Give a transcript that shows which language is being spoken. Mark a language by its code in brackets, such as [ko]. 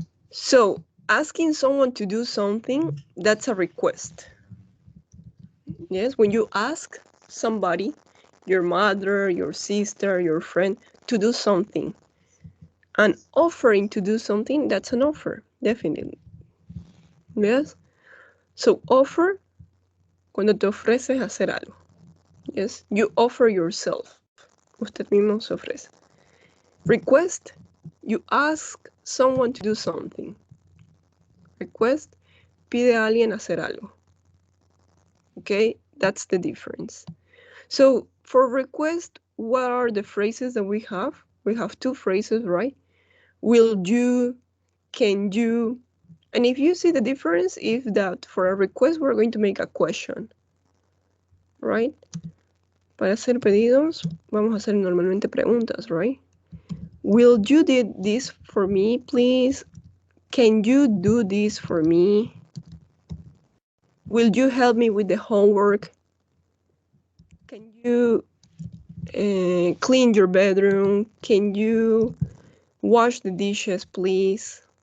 [en] So asking someone to do something, that's a request. Yes, when you ask somebody, your mother, your sister, your friend, to do something, and offering to do something, that's an offer, definitely. Yes? [es] So offer, cuando te ofreces hacer algo. [en] Yes, you offer yourself. [es] Usted mismo se ofrece. [en] Request, you ask someone to do something. [es] Request, pide a alguien hacer algo. [en] Okay, that's the difference. So for request, what are the phrases that we have? We have two phrases, right? Will you, can you, and if you see the difference, if that for a request we're going to make a question, right? [es] Para hacer pedidos, vamos a hacer normalmente preguntas, right? [en] Will you do this for me, please? Can you do this for me? Will you help me with the homework? Can you clean your bedroom? Can you wash the dishes, please?